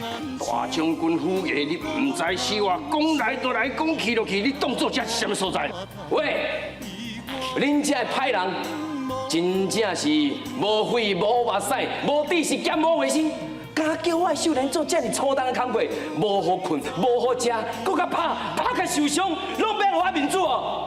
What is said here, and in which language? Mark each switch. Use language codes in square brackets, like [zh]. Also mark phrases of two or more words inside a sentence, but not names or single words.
[nan] 大将军府爷，你唔知死活，讲来就来，讲去就去，你当作这是什么所在？喂，恁这歹人，真正是无血无目屎，无知识兼无卫生，敢叫我秀莲做这么粗重的工作，无好困，无好食，搁甲拍甲受伤，拢免我面子哦！